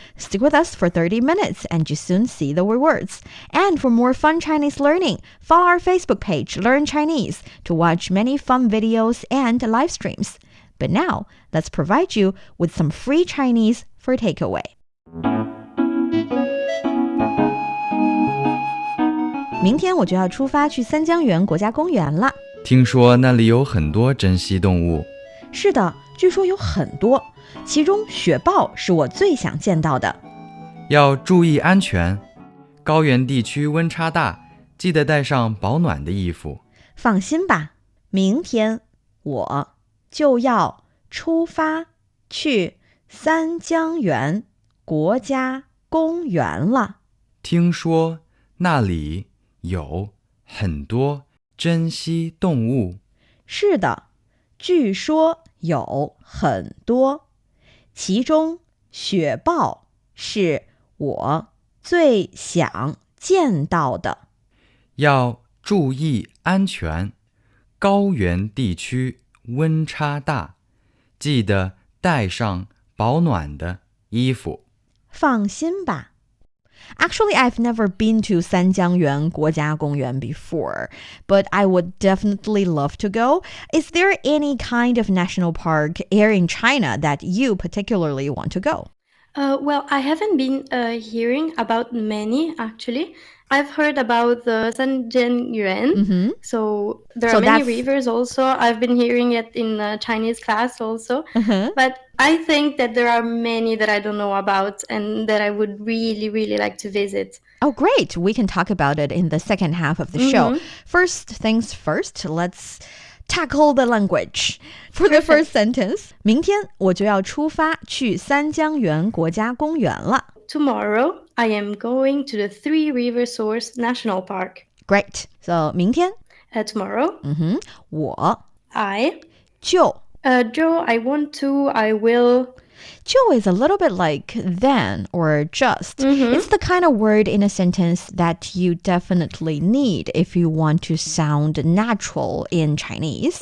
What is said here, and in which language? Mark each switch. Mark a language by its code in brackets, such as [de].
[en] Stick with us for 30 minutes and you soon see the words. And for more fun Chinese learning, follow our Facebook page, Learn Chinese, to watch many fun videos and live streams. But now, let's provide you with some free Chinese for takeaway. [zh] 明天我就要出发去三江源国家公园了。听说那里有很多珍稀动物。是的，据说有很多，其中雪豹是我最想见到的。要注意安全，高原地区温差大，记得带上保暖的衣服。放心吧，明天我就要出发去三江源国家公园了。听说那里有很多珍稀动物。是的，据说有很多。其中雪豹是我最想见到的。要注意安全，高原地区温差大，记得带上保暖的衣服。放心吧。 [en] Actually, I've never been to Sānjiāngyuán 国家公园 before, but I would definitely love to go. Is there any kind of national park here in China that you particularly want to go? Well, I haven't been hearing about many, actually. I've heard about the Sānjiāngyuán. So there are many rivers also. I've been hearing it in Chinese class also. But I think that there are many that I don't know about and that I would really, really like to visit. Oh, great. We can talk about it in the second half of the show. First things first, let's tackle the language. For the first sentence, [zh] 明天我就要出发去三江源国家公园了。 [en] Tomorrow, I am going to the Three River Source National Park. Great. So, 明天 tomorrow, [zh] 我 [en] I [zh] 就 [en] Joe, I want to, I will. 就 is a little bit like then or just. It's the kind of word in a sentence that you definitely need if you want to sound natural in Chinese.